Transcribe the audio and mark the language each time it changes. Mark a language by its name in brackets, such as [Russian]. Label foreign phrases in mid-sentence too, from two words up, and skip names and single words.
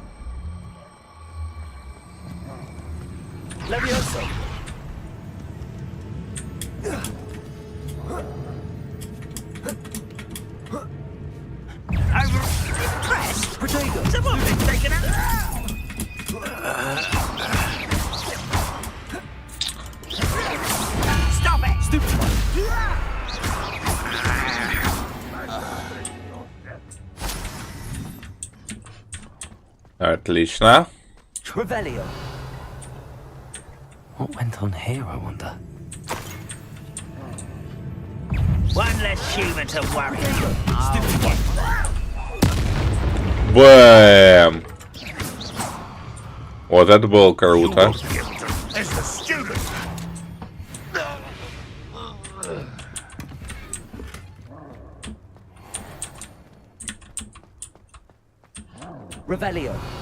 [English] Leviosa. I'm impressed. Protego. Someone has taken out. Stop it! Stupid one. [Russian] Отлично. [English] Revelio. What went on here, I wonder? One less human to worry. Stupid one. [Russian] Бэм! Вот это было круто. [English] Revelio.